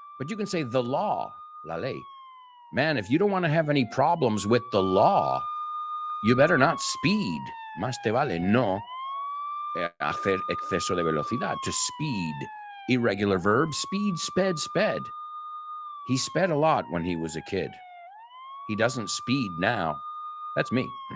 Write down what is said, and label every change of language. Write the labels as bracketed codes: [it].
[en] But you can say the law, la ley. Man, if you don't want to have any problems with the law, you better not speed. [es] Más te vale no hacer exceso de velocidad. [en] To speed. Irregular verb. Speed, sped. He sped a lot when he was a kid. He doesn't speed now. That's me.